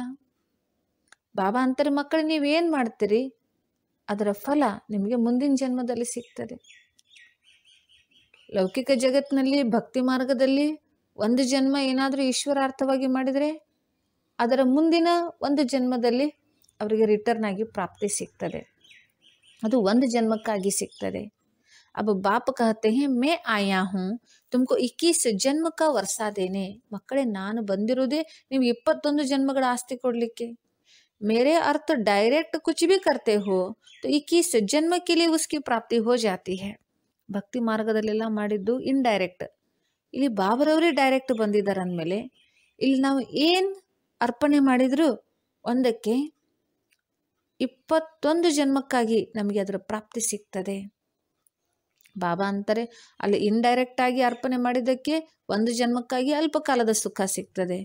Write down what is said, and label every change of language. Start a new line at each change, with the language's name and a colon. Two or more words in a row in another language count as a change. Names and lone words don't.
Kannada: ಬಾಬಾ ಅಂತಾರೆ, ಮಕ್ಕಳು ನೀವೇನು ಮಾಡ್ತೀರಿ ಅದರ ಫಲ ನಿಮಗೆ ಮುಂದಿನ ಜನ್ಮದಲ್ಲಿ ಸಿಗ್ತದೆ. ಲೌಕಿಕ ಜಗತ್ತಿನಲ್ಲಿ ಭಕ್ತಿ ಮಾರ್ಗದಲ್ಲಿ ಒಂದು ಜನ್ಮ ಏನಾದರೂ ಈಶ್ವರಾರ್ಥವಾಗಿ ಮಾಡಿದರೆ ಅದರ ಮುಂದಿನ ಒಂದು ಜನ್ಮದಲ್ಲಿ ಅವರಿಗೆ ರಿಟರ್ನ್ ಆಗಿ ಪ್ರಾಪ್ತಿ ಸಿಗ್ತದೆ. ಅದು ಒಂದು ಜನ್ಮಕ್ಕಾಗಿ ಸಿಗ್ತದೆ.
Hindi: अब बाप कहते हैं मैं आया हूँ तुमको 21 जन्म का वर्षा देने.
Kannada: ಮಕ್ಕಳೇ, ನಾನು ಬಂದಿರೋದೇ ನೀವು 21 ಜನ್ಮಗಳ ಆಸ್ತಿ ಕೊಡ್ಲಿಕ್ಕೆ.
Hindi: मेरे अर्थ डायरेक्ट कुछ भी करते हो तो 21 जन्म के लिए उसकी प्राप्ति हो जाती है.
Kannada: ಭಕ್ತಿ ಮಾರ್ಗದಲ್ಲೆಲ್ಲ ಮಾಡಿದ್ದು ಇಂಡೈರೆಕ್ಟ್. ಇಲ್ಲಿ ಬಾಬರವರೇ ಡೈರೆಕ್ಟ್ ಬಂದಿದ್ದಾರೆ ಅಂದಮೇಲೆ ಇಲ್ಲಿ ನಾವು ಏನು ಅರ್ಪಣೆ ಮಾಡಿದ್ರು ಒಂದಕ್ಕೆ 21 ಜನ್ಮಕ್ಕಾಗಿ ನಮಗೆ ಅದರ ಪ್ರಾಪ್ತಿ ಸಿಗ್ತದೆ. ಬಾಬಾ ಅಂತಾರೆ, ಅಲ್ಲಿ ಇಂಡೈರೆಕ್ಟ್ ಆಗಿ ಅರ್ಪಣೆ ಮಾಡಿದ್ದಕ್ಕೆ ಒಂದು ಜನ್ಮಕ್ಕಾಗಿ ಅಲ್ಪ ಕಾಲದ ಸುಖ ಸಿಗ್ತದೆ.